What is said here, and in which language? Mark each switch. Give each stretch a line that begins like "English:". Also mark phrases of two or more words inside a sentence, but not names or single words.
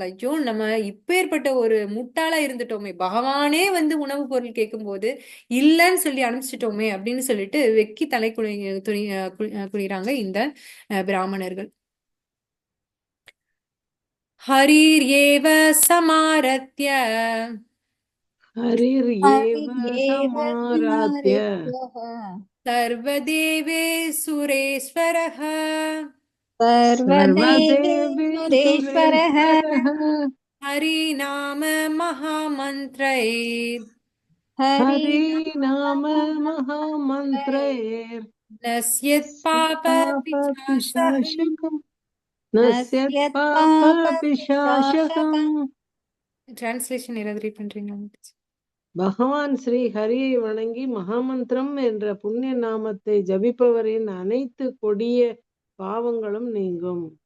Tamil: ஐயோ, நம்ம இப்பேற்பட்ட ஒரு முட்டாளா இருந்துட்டோமே, பகவானே வந்து உணவு பொருள் கேட்கும்போது இல்லைன்னு சொல்லி அனுப்பிச்சிட்டோமே அப்படின்னு சொல்லிட்டு வெக்கி தலை குனிகிறாங்க இந்த பிராமணர்கள்.
Sanskrit: हरिरेव समाराध्य हरिरेव समाराध्य सर्वदेवे सुरेश्वरः सर्वदेवेश्वरः हरिनाम महामन्त्रैर् हरि नाम महामन्त्रैर् नश्यत् पापपिशाचः नश्यत् पाप पिशाचकम्.
Tamil: டிரான்ஸ்லேஷன் ஏதாவது ரீட் பண்றீங்களா? பகவான் ஸ்ரீ ஹரியை வணங்கி மகாமந்திரம் என்ற புண்ணிய நாமத்தை ஜபிப்பவரின் அனைத்து கொடிய பாவங்களும் நீங்கும்.